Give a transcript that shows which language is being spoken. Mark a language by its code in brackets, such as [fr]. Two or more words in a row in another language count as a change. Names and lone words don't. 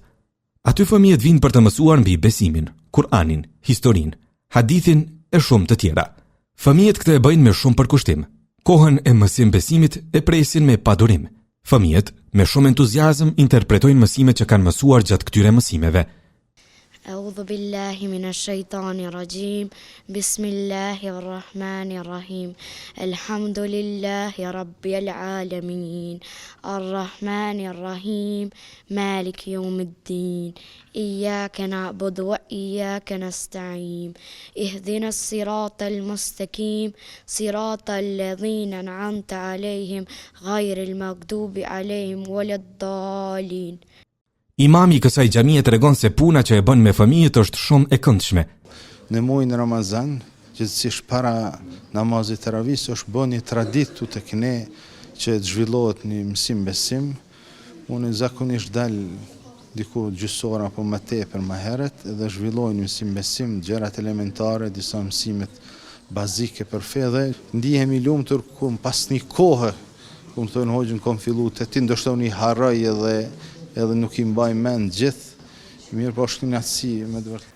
[sq] Aty fëmijët vinë për të mësuar mbi besimin, Kur'anin, historinë, hadithin e shumë të tjera. Fëmijët këtë e bëjnë me shumë përkushtim. Kohën e mësim besimit e presin me padurim. Fëmijët me shumë entuziazëm interpretojnë mësimet që kanë mësuar gjatë këtyre mësimeve. [ar] أعوذ بالله من الشيطان الرجيم بسم الله الرحمن الرحيم الحمد لله رب العالمين الرحمن الرحيم مالك يوم الدين إياك نعبد وإياك نستعين اهدنا الصراط المستقيم صراط الذين أنعمت عليهم غير المغضوب عليهم ولا الضالين. [sq] Imami i kësaj xhamie tregon se puna që e bën me fëmijët është shumë e këndshme. Në muajin Ramazan, gjithsesi para namazit taravih është bën një traditë tek ne që të zhvillohet një mësim besim. Unë zakonisht dal diku gjysore apo më tepër më herët dhe zhvillojnë mësim besim, gjërat elementare, disa mësimet bazike për fe dhe ndihemi lumtur ku pas një kohë, ku më thonë hoxhën kom fillu të ti ndoshta unë i harroj edhe nuk i mbaj mend gjithë, mirë po është një atësi me të vërtetë.